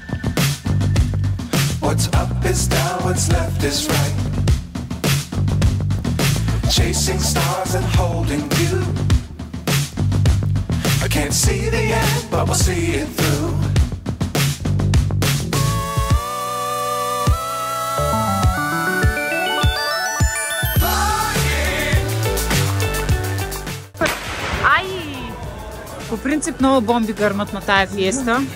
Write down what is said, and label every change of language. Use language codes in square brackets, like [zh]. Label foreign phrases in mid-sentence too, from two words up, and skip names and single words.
[en] What's up is down, what's left is right. Chasing stars and holding you. I can't see the end, but we'll see it through. [bg] По принцип много бомби гърмат на тая фиеста.